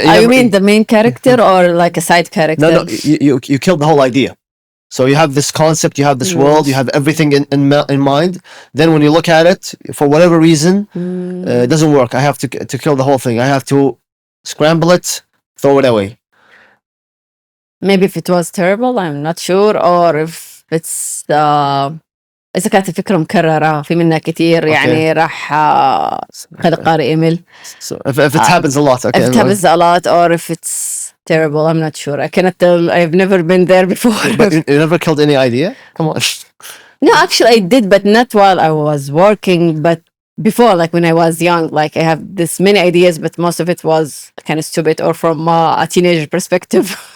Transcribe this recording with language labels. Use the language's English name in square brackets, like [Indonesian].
[English] You mean the main character or like a side character? No, you killed the whole idea. So you have this concept, you have this world, you have everything in mind. Then when you look at it, for whatever reason, it doesn't work. I have to kill the whole thing. I have to scramble it, throw it away. Maybe if it was terrible, I'm not sure, or if it's [Arabic] إذا كانت الفكرة مكررة في منها كتير يعني راح خلي القارئ يمل. [English] So if it happens a lot, okay. If it happens a lot, or if it's terrible, I'm not sure. I cannot tell. I've never been there before. But you never killed any idea? Come on. No, actually, I did, but not while I was working. But before, like when I was young, like I have this many ideas, but most of it was kind of stupid or from a teenager perspective.